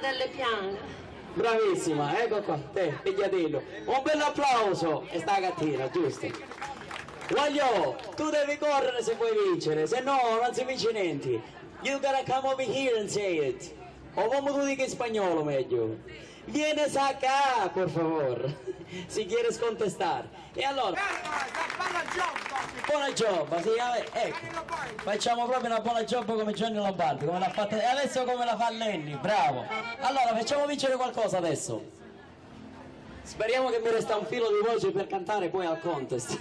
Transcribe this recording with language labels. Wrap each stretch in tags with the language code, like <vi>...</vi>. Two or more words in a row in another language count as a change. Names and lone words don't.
<it>Delle piane. Bravissima, ecco qua, te, pigliatello. Un bel applauso, e sta gattina, giusto? Voglio, tu devi correre se vuoi vincere, se no non si vince niente.</it> <en>You gotta come over here and say it.</en> <it>O come tu dica in spagnolo meglio.</it> <es>Vienes acá, por favor. Si quieres contestar.</es> <it>E allora... Buona giobba, sì, ecco, facciamo proprio una buona giobba come Gianni Lombardi, come l'ha fatta, e adesso come la fa Lenny, bravo. Allora, facciamo vincere qualcosa adesso. Speriamo che mi resta un filo di voce per cantare poi al contest.</it>